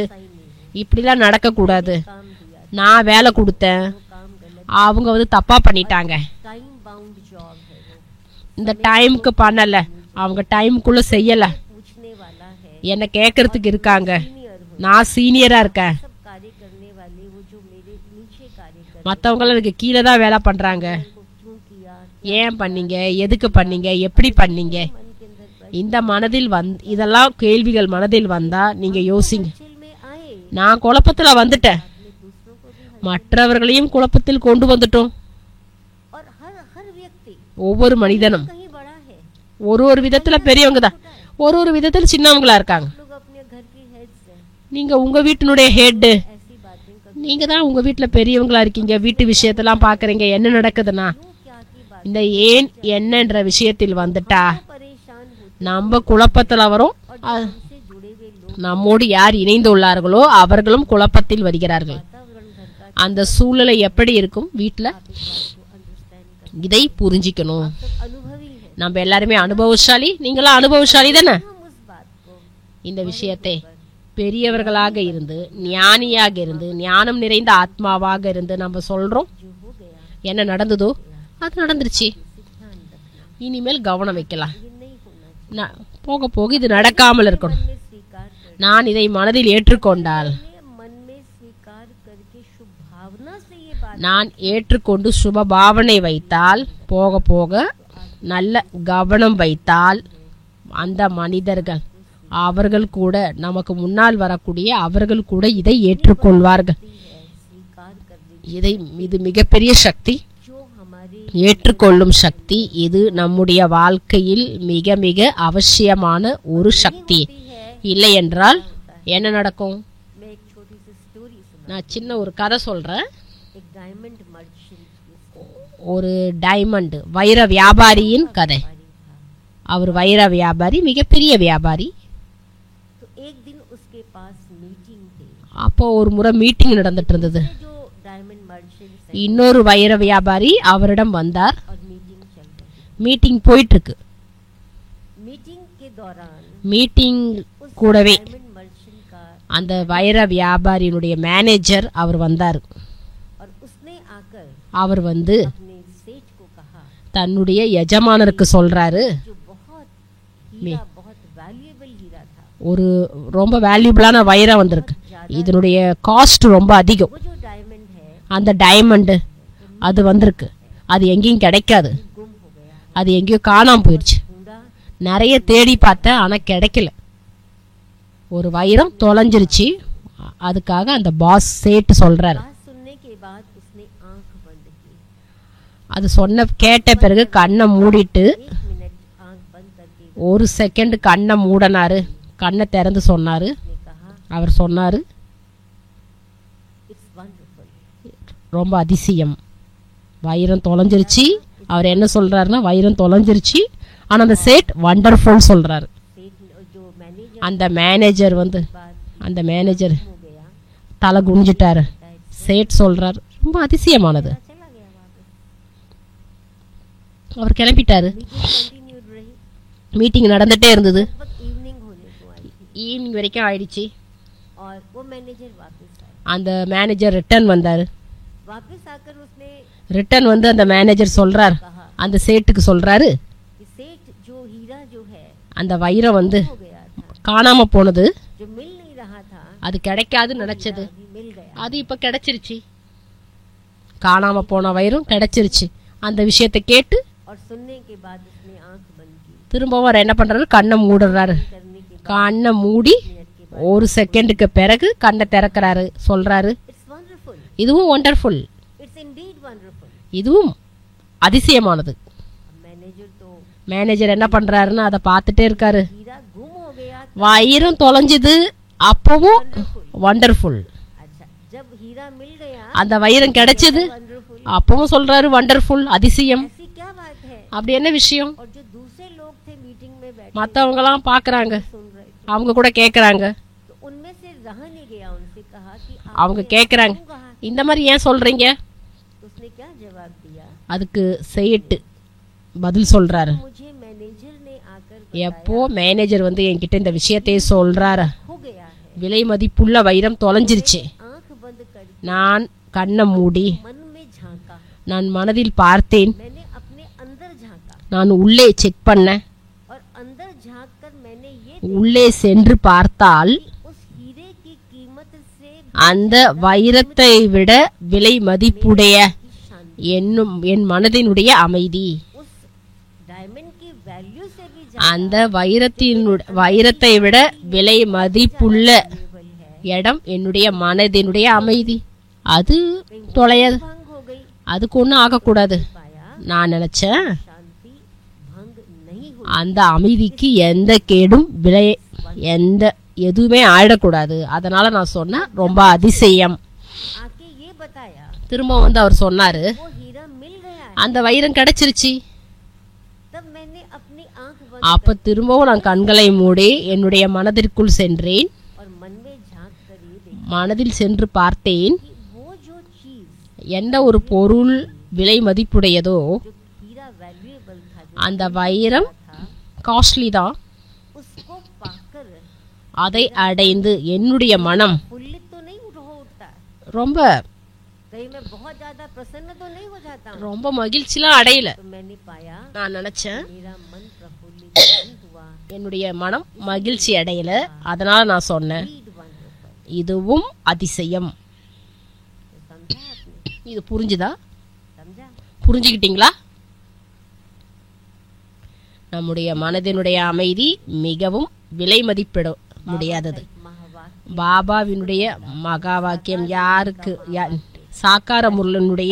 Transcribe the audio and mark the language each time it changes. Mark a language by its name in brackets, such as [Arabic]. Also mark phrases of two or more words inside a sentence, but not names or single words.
[Hindi] सही नहीं, [Tamil] இப்படிலாம் நடக்க கூடாது. [Hindi] काम दिया, [Tamil] நான் வேலை கொடுத்தேன், [Hindi] काम गलत, [Tamil] அவங்க தப்பா பண்ணிட்டாங்க, [English] time bound job [Hindi] है वो, [Tamil] இந்த டைமுக்கு பண்ணல, அவங்க டைமுக்குள்ள செய்யல, [Hindi] पूछने वाला है, [Tamil] என்ன கேட்கறதுக்கு இருக்காங்க, [Hindi] सीनियर हो, [Tamil] நான் சீனியரா இருக்கேன், [Hindi] सब कार्य करने वाले वो जो मेरे नीचे कार्य कर [Tamil] மற்றவங்க எனக்கு கீழே தான் வேலை பண்றாங்க. [Hindi] को क्यों किया, [Tamil] ஏன் பண்ணீங்க, எதுக்கு பண்ணீங்க, எப்படி பண்ணீங்க, [Hindi] मन के अंदर [Tamil] இந்த மனதில் இதெல்லாம் கேள்விகள் மனதில் வந்தா நீங்க யோசிங்க. [Hindi] चिल में आए, [Tamil] நான் குழப்பத்துல வந்துட்டேன், [Hindi] अपने दूसरों को भी [Tamil] மற்றவர்களையும் குழப்பத்தில் கொண்டு வந்துட்டோம். [Hindi] और हर हर व्यक्ति [Tamil] ஒவ்வொரு மனிதனும் [Hindi] कहीं बड़ा है, [Tamil] ஒரு விதத்துல பெரியவங்க தான், ஒரு விதத்துல சின்னவங்களா இருக்காங்க. [Hindi] लोग अपने घर की हेड्स हैं, [Tamil] நீங்க உங்க வீட்டினுடைய ஹெட், [Hindi] ऐसी बातें कर [Tamil] நீங்க தான் உங்க வீட்டுல பெரியவங்களா இருக்கீங்க. வீட்டு விஷயத்தெல்லாம் பாக்குறீங்க, என்ன நடக்குதுன்னா [Hindi] क्या की बात [Tamil] இந்த ஏன் என்னன்ற விஷயத்தில் வந்துட்டா [Hindi] परेशान होते [Tamil] நம்ம குழப்பத்துல வரும். [Hindi] और हमसे जुड़े हुए लोग [Tamil] நம்மோடு யார் இணைந்து உள்ளார்களோ அவர்களும் குழப்பத்தில் வருகிறார்கள். [Hindi] वातावरण घर का [Tamil] அந்த சூழ்நிலை எப்படி இருக்கும் வீட்டுல, [Hindi] इस बात को अंडरस्टैंड कर [Tamil] இதை புரிஞ்சிக்கணும். [Hindi] सब अनुभवी है, [Tamil] நம்ம எல்லாருமே அனுபவசாலி, நீங்களாம் அனுபவசாலி தானே. [Hindi] हम उस बात को [Tamil] இந்த விஷயத்தை பெரியவர்களாக இருந்து ஞானியாக இருந்து ஞானம் நிறைந்த ஆத்மாவாக இருந்து நம்ம சொல்றோம். [Hindi] जो हो गया [Tamil] என்ன நடந்ததோ அது நடந்துருச்சு, [Hindi] ध्यान रखना, [Tamil] இனிமேல் கவனம் வைக்கலாம். [Hindi] ये नहीं होना चाहिए। [Tamil] போக போக இது நடக்காமல் இருக்கணும். [Hindi] में स्वीकार कर [Tamil] நான் இதை மனதில் ஏற்றுக்கொண்டால், [Hindi] मन में स्वीकार करके शुभ भावना से ये बात [Tamil] நான் ஏற்றுக்கொண்டு சுப பாவனை வைத்தால், போக போக நல்ல கவனம் வைத்தால், அந்த மனிதர்கள் அவர்கள் கூட நமக்கு முன்னால் வரக்கூடிய அவர்கள் கூட இதை ஏற்றுக்கொள்வார்கள். [Hindi] है, स्वीकार करने [Tamil] இது மிகப்பெரிய சக்தி, [Hindi] जो हमारे [Tamil] ஏற்றுக்கொள்ளும் சக்தி. இது நம்முடைய வாழ்க்கையில் மிக மிக அவசியமான ஒரு சக்தி. இல்லை என்றால் என்ன நடக்கும்? [Hindi] मैं एक छोटी सी स्टोरी सुना। [Tamil] நான் சின்ன ஒரு கதை சொல்றேன். [Hindi] एक [English] diamond merchant [Hindi] की [Tamil] ஒரு டைமண்ட் வைர வியாபாரியின் கதை. [Hindi] स्टोरी था। [Tamil] அவர் வைர வியாபாரி, மிகப்பெரிய வியாபாரி. [Hindi] तो एक दिन उसके पास मीटिंग थी। [Tamil] அப்போ ஒரு முறை மீட்டிங் நடந்துட்டு இருந்தது. [Hindi] जो [English] diamond merchant [Tamil] இன்னொரு வைர வியாபாரி அவரிடம் வந்தார். [Hindi] और मीटिंग चल रही। [Tamil] மீட்டிங் போயிட்டு இருக்கு. [Hindi] मीटिंग के दौरान [Tamil] மீட்டிங் கூடவே [English] diamond merchant [Hindi] का [Tamil] அந்த வைர வியாபாரியினுடைய மேனேஜர் அவர் வந்தார். [Hindi] और उसने आकर [Tamil] அவர் வந்து [Hindi] अपने सेठ को कहा, [Tamil] தன்னுடைய எஜமானருக்கு சொல்றாரு, [Hindi] जो बहुत हीरा, बहुत वैल्यूएबल हीरा था, [Tamil] ஒரு ரொம்ப வேல்யூபிளான வைரம் வந்திருக்கு, இதனுடைய காஸ்ட் ரொம்ப அதிகம். [Hindi] वो जो डायमंड है [Tamil] அந்த டைமண்ட் அது வந்திருக்கு, அது எங்கேயும் கிடைக்காது, [Hindi] गुम हो गया, [Tamil] அது எங்கேயோ காணாம போயிடுச்சு. [Hindi] ढूंढा [Tamil] நிறைய தேடி பார்த்தேன், ஆனா கிடைக்கல. ஒரு வைரம் தொலைஞ்சிருச்சு. அதுக்காக அந்த பாஸ் சேட்டு சொல்றாரு. [Hindi] बात सुनने के बाद उसने आंख बंद की। [Tamil] அது கேட்ட பிறகு கண்ணை மூடிட்டு [Hindi] 1 मिनट आंख बंद करके [Tamil] ஒரு செகண்ட் கண்ணை மூடனாரு. கண்ணை திறந்து சொன்னாரு. [Hindi] उसने कहा, [Tamil] அவர் சொன்னாரு, [English] It's wonderful. [Tamil] ரொம்ப அதிசயம், வைரம் தொலைஞ்சிருச்சு. அவர் என்ன சொல்றாருன்னா, வைரம் தொலைஞ்சிருச்சு, ஆனா அந்த சேட் வண்டர்ஃபுல் சொல்றாரு. [Hindi] सेठ जो मैनेजर [Tamil] அந்த மேனேஜர் வந்து [Hindi] बात [Tamil] அந்த மேனேஜர் [Hindi] हो गया, [Tamil] தலை குனிஞ்சிட்டாரு. சேட் சொல்றாரு, ரொம்ப அதிசயமானது. [Hindi] चला गया वापस। [Tamil] அவர் கிளம்பிட்டாரு. [English] meeting continued [Hindi] रही, [Tamil] மீட்டிங் நடந்துட்டே இருந்தது. [Hindi] लगभग इवनिंग होने को आई थी [Tamil] ஈவினிங் வரைக்கும் ஆயிடுச்சு. [Hindi] और वो मैनेजर वापस आया। [Tamil] அந்த மேனேஜர் ரிட்டர்ன் வந்தாரு. [Hindi] वापस आकर उसने [Tamil] ரிட்டர்ன் வந்து அந்த மேனேஜர் சொல்றாரு, [Hindi] कहा [Tamil] அந்த சேட்டுக்கு சொல்றாரு, [Hindi] कि सेठ जो हीरा जो है [Tamil] அந்த வைரம் வந்து [Hindi] हो गया था, [Tamil] காணாம போனது, [Hindi] जो मिल नहीं रहा था, [Tamil] அது கிடைக்காதுன்னு நினைச்சது, [Hindi] अभी मिल गया। [Tamil] அது இப்ப கிடைச்சிருச்சு. காணாம போன வைரம் கிடைச்சிருச்சு. அந்த விஷயத்தை கேட்டு [Hindi] और सुनने के बाद उसने आंख बंद की। [Tamil] திரும்பவும் அவர் என்ன பண்றாரு, கண்ணை மூடுறாரு. [Hindi] करने के [Tamil] கண்ணை மூடி [Hindi] मिनट के [Tamil] ஒரு செகண்டுக்கு பிறகு கண்ணை திறக்கிறாரு. சொல்றாரு, [English] It's wonderful, [Tamil] இதுவும் ஒண்டர்ஃபுல், [English] It's indeed wonderful. [Tamil] இதுவும் அதிசயமானது. [Hindi] मैनेजर तो [Tamil] மேனேஜர் என்ன பண்றாருன்னு அதை பார்த்துட்டே இருக்காரு. [Hindi] हीरा गुम हो गया। [Tamil] வைரம் தொலைஞ்சது, அப்பவும் வண்டர்ஃபுல். [Hindi] अच्छा, जब हीरा मिल गया [Tamil] அந்த வைரம் கிடைச்சது, [Hindi] वंडरफुल, [Tamil] அப்பவும் சொல்றாரு வண்டர்ஃபுல், அதிசயம். [Hindi] ऐसी क्या बात है? [Tamil] அப்படி என்ன விஷயம்? [Hindi] और जो दूसरे लोग थे मीटिंग में बैठे [Tamil] மத்தவங்க எல்லாம் பாக்குறாங்க, [Hindi] सुन रहे थे, [Tamil] அவங்க கூட கேக்குறாங்க. [Hindi] तो उनमें से रहा नहीं गया, उनसे कहा कि [Tamil] அவங்க கேக்குறாங்க, [Hindi] क्यों कहा? [Tamil] இந்த மாதிரி ஏன் சொல்றீங்க? [Hindi] तो उसने क्या जवाब दिया? [Tamil] அதுக்கு சேட்டு பதில் சொல்றாரு, [Hindi] मुझे मैनेजर ने आकर [Tamil] எப்போ மேனேஜர் வந்து என்கிட்ட இந்த விஷயத்தையே சொல்றாரு, [Hindi] हो गया है, [Tamil] விலை மதிப்புள்ள வைரம் தொலைஞ்சிருச்சு. [Hindi] आंख बंद कर [Tamil] நான் கண்ணை மூடி [Hindi] मन में झांका, [Tamil] நான் மனதில் பார்த்தேன், [Hindi] मैंने अपने अंदर झांका [Tamil] நான் உள்ளே செக் பண்ணேன். [Hindi] और अंदर झांक कर मैंने ये [Tamil] உள்ளே சென்று பார்த்தால் [Hindi] उस हीरे की कीमत से [Tamil] அந்த வைரத்தை விட விலை மதிப்புடைய [Hindi] की शांति, [Tamil] என் மனதினுடைய அமைதி, [Hindi] उस डायमंड की वैल्यू से भी [Tamil] அந்த வைரத்தை விட விலை மதிப்புள்ள [Hindi] ज्यादा है। [Tamil] இடம் என்னுடைய மனதினுடைய அமைதி. அது தொலையாது, [Hindi] भंग हो गई, [Tamil] அதுக்கு ஒன்றும் ஆகக்கூடாது. [Hindi] पाया [Tamil] நான் நினைச்சேன், [Hindi] शांति [Tamil] அந்த அமைதிக்கு எந்த கேடும் எதுவுமே ஆயிடக்கூடாது. அதனால நான் சொன்னேன் ரொம்ப அதிசயம். [Hindi] आके ये बताया [Tamil] திரும்ப வந்து அவர் சொன்னாரு [Hindi] वो हीरा मिल गया है। [Tamil] அந்த வைரம் கிடைச்சிருச்சு. [Hindi] तब मैंने अपनी आंख बंद [Tamil] அப்ப திரும்பவும் நான் கண்களை மூடி என்னுடைய மனதிற்குள் சென்றேன். [Hindi] और मन में झांक कर ये देखा [Tamil] மனதில் சென்று பார்த்தேன், [Hindi] कि वो जो चीज [Tamil] எந்த ஒரு பொருள் விலை மதிப்புடையதோ [Hindi] जो हीरा वैल्यूएबल था, जो [Tamil] அந்த வைரம் [Hindi] था, [Tamil] காஸ்ட்லி தான். [Hindi] उसको पाकर [Tamil] அதை அடைந்து என்னுடைய மனம் [Hindi] फुल्लित तो नहीं होता, [Tamil] ரொம்ப [Hindi] कहीं मैं बहुत ज्यादा प्रसन्न तो नहीं हो जाता हूँ। [Tamil] ரொம்ப மகிழ்ச்சிலாம் அடையல. [Hindi] तो मैंने पाया [Tamil] நான் நினைச்சேன் [Hindi] मेरा मन प्रफुल्लित नहीं हुआ, [Tamil] என்னுடைய மனம் மகிழ்ச்சி அடையல. அதனால நான் சொன்னேன் [Hindi] ईदवान होकर। [Tamil] இதுவும் அதிசயம். [Hindi] तो समझा आपने? [Tamil] இது புரிஞ்சுதா? [Hindi] समझा? [Tamil] புரிஞ்சுக்கிட்டீங்களா? நம்முடைய மனதினுடைய அமைதி மிகவும் விலை மதிப்பிட முடியாதது. [Hindi] महावाक्य [Tamil] பாபாவினுடைய மகா வாக்கியம் யாருக்கு சாக்கார முரளினுடைய